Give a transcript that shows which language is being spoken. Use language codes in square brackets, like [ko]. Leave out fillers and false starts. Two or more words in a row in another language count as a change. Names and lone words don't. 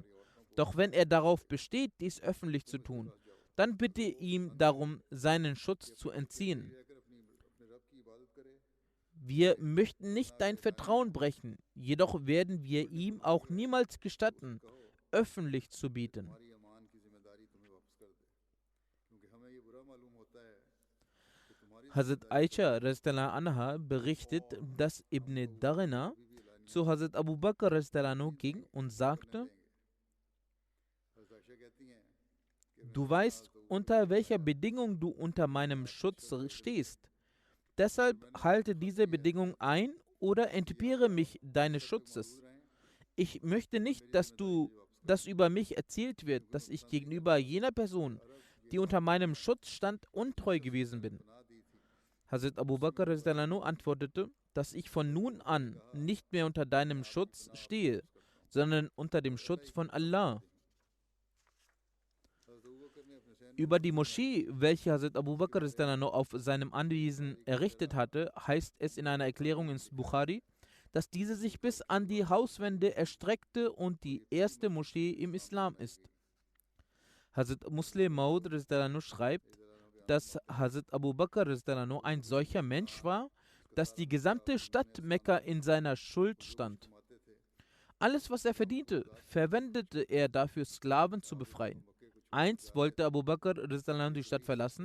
[de] Doch wenn er darauf besteht, dies öffentlich zu tun, dann bitte ihm darum, seinen Schutz zu entziehen. Wir möchten nicht dein Vertrauen brechen, jedoch werden wir ihm auch niemals gestatten, öffentlich zu bieten. Hazrat Aisha [ar] رضي الله عنها [de] berichtet, dass Ibn Darina zu Hazrat Abu Bakr [ar] رضي الله عنه [de] ging und sagte: Du weißt, unter welcher Bedingung du unter meinem Schutz stehst. Deshalb halte diese Bedingung ein oder entbehre mich deines Schutzes. Ich möchte nicht, dass über mich erzählt wird, dass ich gegenüber jener Person, die unter meinem Schutz stand, untreu gewesen bin. Hazrat Abu Bakr [ar] رضي الله عنه [de] antwortete, dass ich von nun an nicht mehr unter deinem Schutz stehe, sondern unter dem Schutz von Allah. Über die Moschee, welche Hazrat Abu Bakr [ar] رضي الله عنه [de] auf seinem Anwesen errichtet hatte, heißt es in einer Erklärung ins Bukhari, dass diese sich bis an die Hauswände erstreckte und die erste Moschee im Islam ist. Hazrat Muslim Maud [ar] رضي الله عنه [de] schreibt, dass Hazrat Abu Bakr [ar] رضي الله عنه [de] ein solcher Mensch war, dass die gesamte Stadt Mekka in seiner Schuld stand. Alles, was er verdiente, verwendete er dafür, Sklaven zu befreien. Einst wollte Abu Bakr [ar] رضي الله عنه [de] die Stadt verlassen.